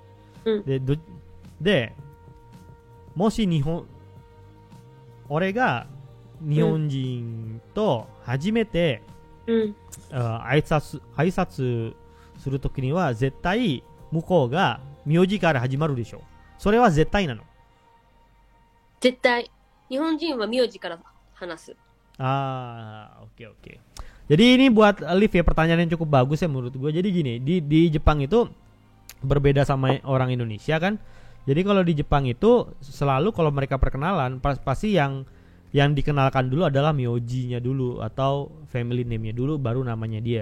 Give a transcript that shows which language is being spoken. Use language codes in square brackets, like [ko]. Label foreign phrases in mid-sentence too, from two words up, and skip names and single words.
[ja] でもし俺が日本人と初めて、挨拶するときには絶対向こうが名字から始まるでしょ。それは絶対なの。絶対。日本人は名字から話す。 [id] Oke. Jadi ini buat Liv ya, pertanyaan yang cukup bagus ya menurut gue. Jadi gini, di Jepang itu berbeda sama orang Indonesia kan. Jadi kalau di Jepang itu selalu kalau mereka perkenalan pasti yang yang dikenalkan dulu adalah myoji-nya dulu atau [en] family name- [id] nya dulu baru namanya dia.